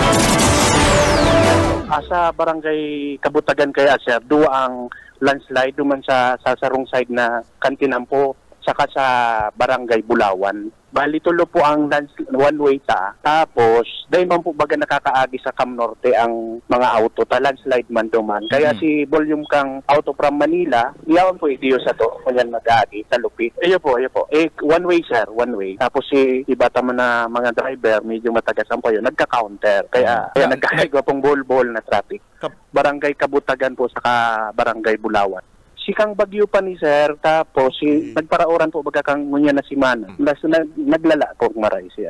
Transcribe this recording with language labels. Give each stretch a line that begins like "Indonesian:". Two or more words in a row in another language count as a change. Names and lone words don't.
Bikol: Sa barangay Kabutagan kaya sir, ang landslide duman sa sarong side na Kantinampo saka sa barangay Bulawan. Bali tulo po ang one-way tapos dahil man po baga nakakaagi sa Cam Norte ang mga auto ta landslide man duman. Kaya si volume kang auto from Manila, iyawan po itiyo sa to kunyan mag-aagi sa Lupit. Ayo po.
English: One-way sir, one-way.
Bikol: Tapos si iba man na mga driver medyo matagasan po yun, nagka-counter. Kaya nagkakaigwa pong bol-bol na traffic. Barangay Kabutagan po saka barangay Bulawan. Si Kang Bagyo pa ni sir, tapos nagparaoran po baga kang ngunya na si Mana. Naglala po maray siya.